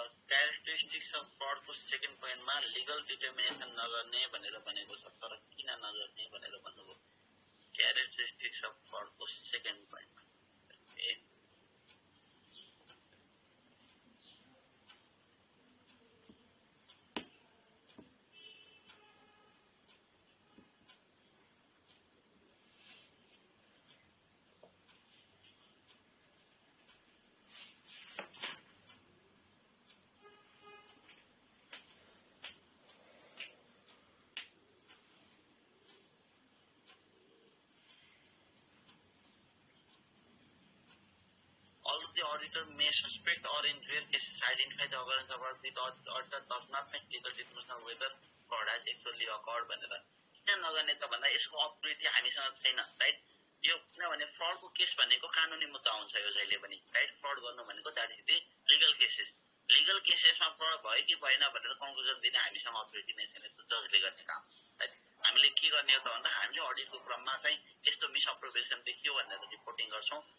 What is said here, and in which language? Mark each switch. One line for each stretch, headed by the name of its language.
Nepali: Characteristics of फ्रडको second पोइन्टमा legal determination नगर्ने भनेर भनेको छ, तर किन नगर्ने भनेर भन्नुभयो। क्यारेक्टरिस्टिक्स अफ फ्रडको सेकेन्ड पोइन्टमा
English: the auditor may suspect or in rare cases identify the occurrence of fraud with auditor does not make legal determination whether fraud has actually occurred
Nepali: भनेर किन नगर्ने त भन्दा यसको अथोरिटी हामीसँग छैन राइट। यो किनभने फ्रडको केस भनेको कानुनी मुद्दा हुन्छ यो जहिले पनि राइट। फ्रड गर्नु भनेको
English: That is the legal cases.
Nepali: Legal केसेसमा fraud भयो कि भएन भनेर कन्क्लुजन दिने हामीसँग अथोरिटी नै छैन, त्यो जजले गर्ने काम राइट। हामीले के गर्ने हो त भन्दा हामीले अडिटको क्रममा चाहिँ यस्तो मिसअप्रोभेसन देखियो भनेर रिपोर्टिङ गर्छौँ।